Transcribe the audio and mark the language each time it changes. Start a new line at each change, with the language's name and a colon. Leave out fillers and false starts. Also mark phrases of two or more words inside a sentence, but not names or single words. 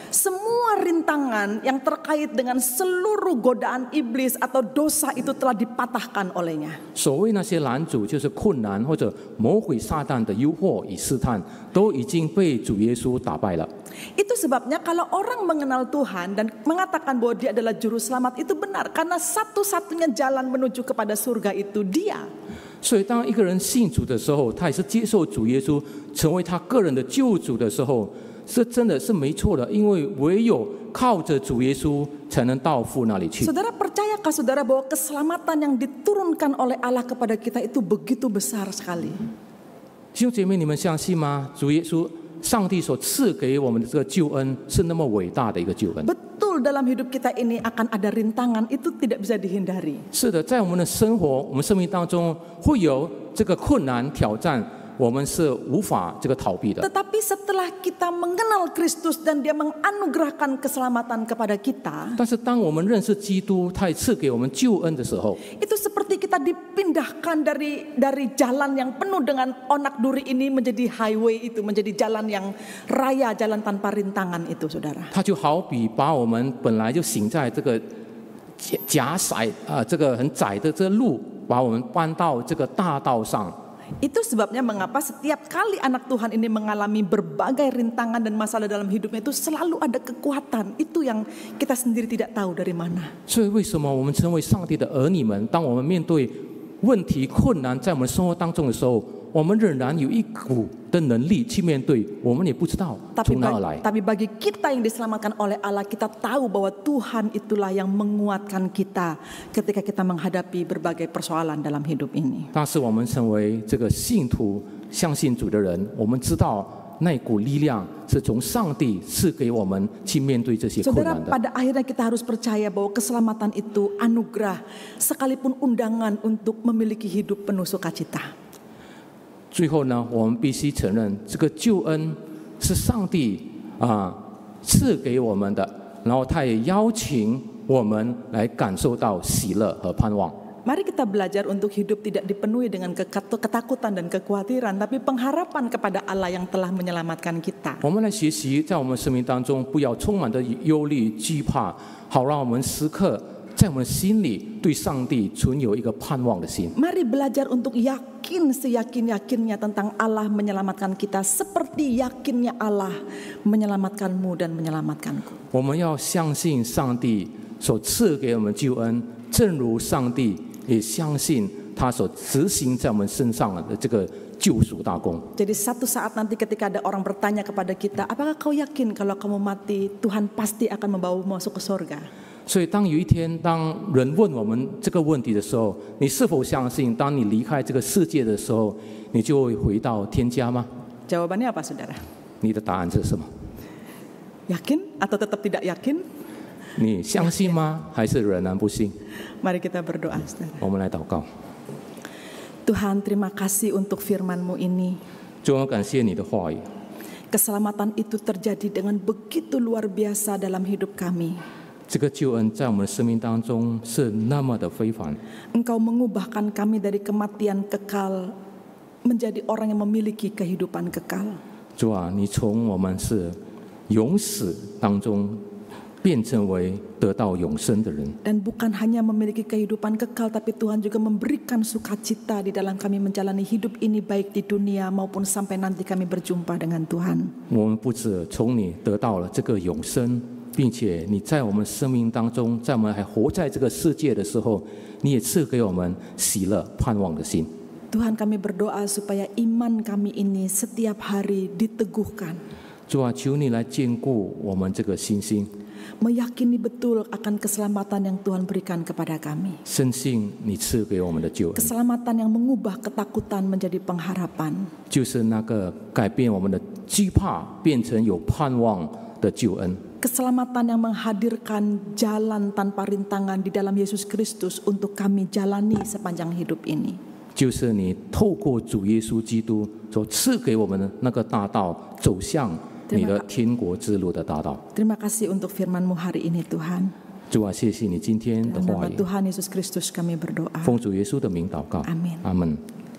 Indonesian: Semua rintangan yang terkait dengan seluruh godaan iblis atau dosa itu telah dipatahkan olehnya.
Chinese: 所谓那些拦阻，就是困难或者魔鬼撒旦的诱惑与试探，都已经被主耶稣打败了。
Indonesian: Itu sebabnya kalau orang mengenal Tuhan dan mengatakan bahwa dia adalah juru selamat itu benar. Karena satu-satunya jalan menuju kepada surga itu dia.
Chinese: 所以，当一个人信主的时候，他也是接受主耶稣成为他个人的救主的时候，是真的是没错的，因为唯有靠着主耶稣才能到父那里去。
Indonesian: Saudara percayakah saudara bahwa keselamatan yang diturunkan oleh Allah kepada kita itu begitu besar sekali?
Chinese: 弟兄姐妹，你们相信吗？主耶稣，上帝所赐给我们的这个救恩是那么伟大的一个救恩。
Indonesian: Betul dalam hidup kita ini akan ada rintangan, itu tidak bisa dihindari.
Chinese: 是的，在我们的生活、我们生命当中会有这个困难挑战，我们是无法这个逃避的。
Indonesian: Tetapi setelah kita mengenal Kristus dan dia menganugerahkan keselamatan kepada kita,
Chinese: 但是当我们认识基督，他也赐给我们救恩的时候，
Indonesian: itu seperti kita dipindahkan dari jalan yang penuh dengan onak duri ini menjadi highway itu, menjadi jalan yang raya, jalan tanpa rintangan itu, saudara.
Chinese: 他就好比把我们本来就行在这个狭窄这个很窄的这个路，把我们搬到这个大道上。
Indonesian: Itu sebabnya mengapa setiap kali anak Tuhan ini mengalami berbagai rintangan dan masalah dalam hidupnya itu selalu ada kekuatan. Itu yang kita sendiri tidak tahu dari mana.
Chinese: 所以，为什么我们成为上帝的儿女们，当我们面对问题、困难在我们生活当中的时候，我们仍然有一股的能力去面对，我们也不知道从哪而来。
Indonesian: Tapi bagi kita yang diselamatkan oleh Allah, kita tahu bahwa Tuhan itulah yang menguatkan kita ketika kita menghadapi berbagai persoalan dalam hidup ini.
Chinese: 但是我们成为这个信徒、相信主的人，我们知道那股力量是从上帝赐给我们去面对这些困
Indonesian: Saudara,
Chinese: 难的。
Indonesian: pada akhirnya kita harus percaya bahwa keselamatan itu anugerah, sekalipun undangan untuk memiliki hidup penuh sukacita.
Chinese: 最后呢，我们必须承认，这个救恩是上帝赐给我们的，然后他也邀请我们来感受到喜乐和盼望。
Indonesian: Mari kita belajar untuk hidup tidak dipenuhi dengan ketakutan dan kekhawatiran, tapi pengharapan kepada Allah yang telah menyelamatkan kita.
Chinese: 我们来学习，在我们生命当中不要充满着忧虑、惧怕，好让我们时刻在我们心里对上帝存有一个盼望的心。
Indonesian: Mari belajar untuk yakin seyakin-yakinnya tentang Allah menyelamatkan kita, seperti yakinnya Allah menyelamatkanmu dan menyelamatkanku.
Chinese: 我们要相信上帝所赐给我们救恩，正如上帝也相信他所执行在我们身上的这个救赎大功。
Indonesian: Jadi satu saat nanti ketika ada orang bertanya kepada kita, apakah kau yakin kalau kamu mati Tuhan pasti akan membawamu masuk ke surga?
Chinese: 所以，当有一天，当人问我们这个问题的时候，你是否相信，当你离开这个世界的时候，你就会回到天家吗？
Indonesian: Jawabannya apa, saudara?
Chinese: 你的答案是什么？
Indonesian: Yakin atau tetap tidak yakin?
Chinese: 你相信吗？还是仍然不信？
Indonesian: Mari kita berdoa, saudara.
Chinese: 我们来祷告。
Indonesian: Tuhan, terima kasih untuk firman-Mu ini.
Chinese: 主，我感谢你的话语。
Indonesian: Keselamatan itu terjadi dengan begitu luar biasa dalam hidup kami.
Chinese: 这个救恩在我们的生命当中是那么的非凡。
Indonesian: Engkau mengubahkan kami dari kematian kekal menjadi orang yang memiliki kehidupan kekal.
Chinese: 主啊，你从我们是永死当中变成为得到永生的人。
Indonesian: Dan bukan hanya memiliki kehidupan kekal, tapi Tuhan juga memberikan sukacita di dalam kami menjalani hidup ini, baik di dunia maupun sampai nanti kami berjumpa dengan Tuhan.
Chinese: 我们不止从你得到了这个永生，并且你在我们生命当中，在我们还活在这个世界的时候，你也赐给我们喜乐、盼望的心。
Indonesian: Tuhan, kami berdoa supaya iman kami ini setiap hari diteguhkan.
Chinese: 主啊，求你来坚固我们这个信心，
Indonesian: Meyakini betul akan keselamatan yang Tuhan berikan kepada kami.
Chinese: 深信你赐给我们的救恩，
Indonesian: Keselamatan yang mengubah ketakutan menjadi pengharapan.
Chinese: 就是那个改变我们的惧怕变成有盼望的救恩。
Indonesian: Keselamatan yang menghadirkan jalan tanpa rintangan di dalam Yesus Kristus untuk kami jalani sepanjang hidup ini.
Chinese: 就是你透过主耶稣基督所赐给我们的那个大道，走向你的天国之路的大道。
Indonesian: Terima kasih untuk firman-Mu hari ini, Tuhan.
Chinese: 主啊，谢谢你今天的
Indonesian: Dalam
Chinese: 话
Indonesian: nama
Chinese: 语，
Indonesian: Tuhan Yesus Kristus kami berdoa.
Chinese: 奉主耶稣的名祷告，
Indonesian: Amin.
Chinese: 阿门。